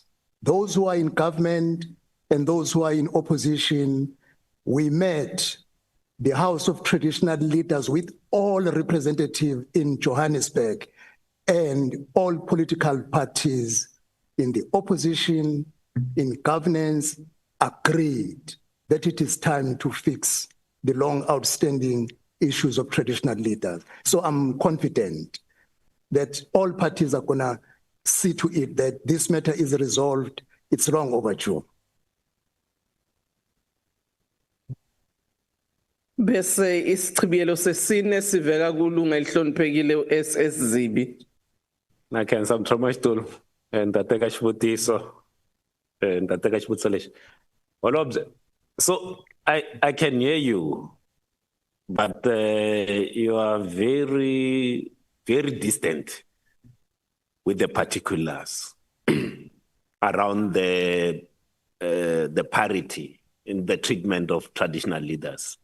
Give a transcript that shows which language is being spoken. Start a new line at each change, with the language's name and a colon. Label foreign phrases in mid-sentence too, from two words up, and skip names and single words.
English: Those who are in government and those who are in opposition, we met the House of Traditional Leaders with all representatives in Johannesburg and all political parties in the opposition, in governance, agreed that it is time to fix the long outstanding issues of traditional leaders. So I'm confident that all parties are gonna see to it that this matter is resolved. It's long overdue.
Zulu: Bese isichibiyelo sesine sivela kulunga elihloniphekile uSS Zibi.
Tsonga: Nakhensa mthoma xitulu ndateka xivutiso ndateka xivutiso lexi holobye
English: so I can hear you but you are very distant with the particulars around the parity in the treatment of traditional leaders.